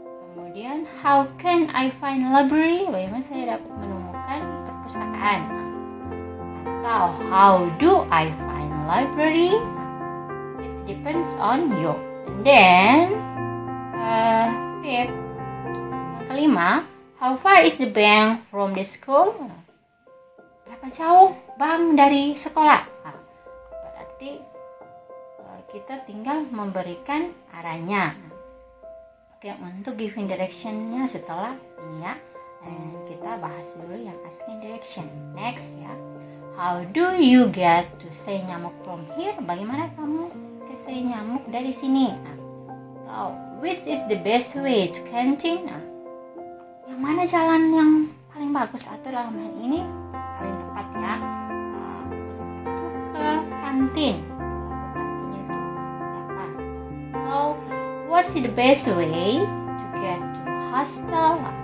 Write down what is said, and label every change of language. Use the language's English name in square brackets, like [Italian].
[English] Kemudian how can I find library? [Indonesian] Bagaimana saya dapat menemukan perpustakaan? [English] Atau how do I find library? It depends on you. And then fifth, [Indonesian] yang kelima, [English] how far is the bank from the school? [Indonesian] Berapa jauh bank dari sekolah? Berarti kita tinggal memberikan arahnya. Oke, untuk giving direction-nya setelah ini ya. Kita bahas dulu yang asking direction. Next ya. [English] How do you get to say nyamuk from here? [Indonesian] Bagaimana kamu ke say nyamuk dari sini? [English] Atau which is the best way to canteen? [Indonesian] Yang mana jalan yang paling bagus atau dalam hal ini paling tepat ya untuk ke kantin? Kantinnya itu seperti apa? [English] Atau what's the best way to get to hostel?